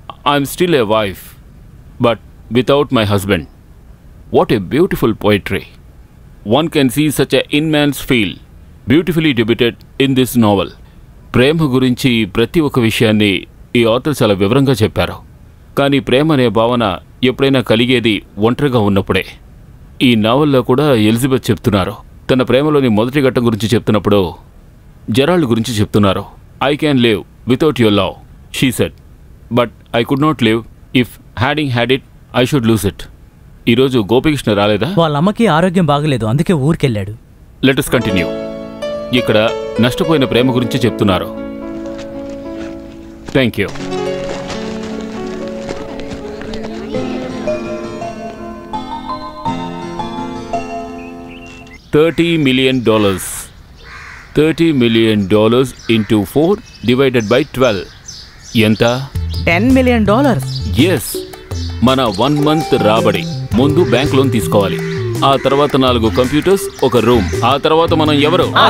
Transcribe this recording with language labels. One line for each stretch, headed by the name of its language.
English: I am still a wife, but without my husband. What a beautiful poetry. One can see such a immense feel beautifully depicted in this novel.
Telugu: ప్రేమ గురించి ప్రతి ఒక్క విషయాన్ని ఈ author చాలా వివరంగా చెప్పారు. కానీ ప్రేమ అనే భావన ఎప్పుడైనా కలిగేది ఒంటరిగా ఉన్నప్పుడే. ఈ నావల్లో కూడా ఎలిజబెత్ చెప్తున్నారు. తన ప్రేమలోని మొదటి ఘట్టం గురించి చెప్తున్నప్పుడు జెరాల్డ్ గురించి చెప్తున్నారు.
English: I can live without your love, she said, but I could not live if having had it I should lose it.
Telugu: ఈరోజు గోపికృష్ణ రాలేదా? వాళ్ళ అమ్మకి ఆరోగ్యం బాగలేదు, అందుకే ఊరికెళ్ళాడు.
English: Let us continue.
Telugu: ఇక్కడ నష్టపోయిన ప్రేమ గురించి చెప్తున్నారు.
English: Thank you. $30 million. $30 million into 4 divided by 12.
Telugu: ఎంత?
English: $10 million.
Telugu: ఎస్, మన 1 month రాబడి. ముందు బ్యాంక్ లోన్ తీసుకోవాలి, ఆ తర్వాత 4 కంప్యూటర్స్, ఒక రూమ్, ఆ తర్వాత మనం ఎవరు?